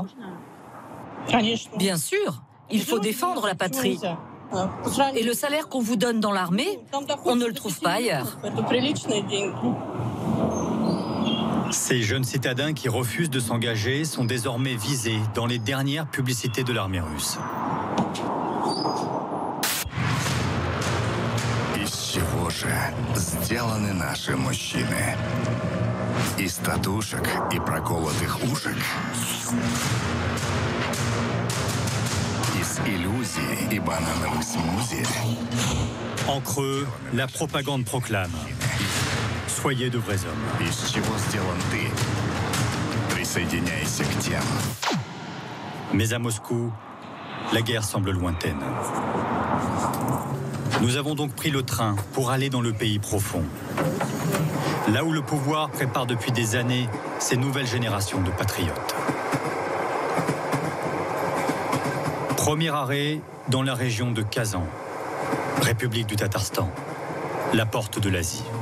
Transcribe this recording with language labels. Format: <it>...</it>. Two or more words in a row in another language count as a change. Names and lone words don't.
<fr>Bien sûr, il faut défendre la patrie. Et le salaire qu'on vous donne dans l'armée, on ne le trouve pas ailleurs. Ces jeunes citadins qui refusent de s'engager sont désormais visés dans les dernières publicités de l'armée russe.</fr> <ru>Из чего же сделаны наши мужчины? Из татушек и проколотых ушек? Из иллюзий и банановых смузи?</ru> <fr>En creux, la propagande proclame: soyez de vrais hommes.</fr> <ru>Из чего сделан ты? Присоединяйся к тем.</ru> <fr>Mais à Moscou, la guerre semble lointaine. Nous avons donc pris le train pour aller dans le pays profond. Là où le pouvoir prépare depuis des années ces nouvelles générations de patriotes. Premier arrêt dans la région de Kazan, République du Tatarstan, la porte de l'Asie.</fr>